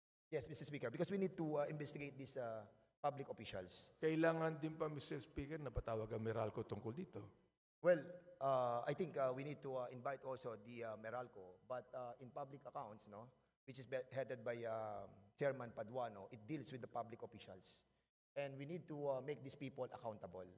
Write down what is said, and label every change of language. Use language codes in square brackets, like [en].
[en] Yes, Mr. Speaker, because we need to investigate this public officials. [tl] Kailangan din pa, Mr. Speaker, na patawag ang Meralco tungkol dito. [en] Well, I think we need to invite also the Meralco, but in public accounts, no, which is headed by Chairman Paduano, it deals with the public officials. And we need to make these people accountable.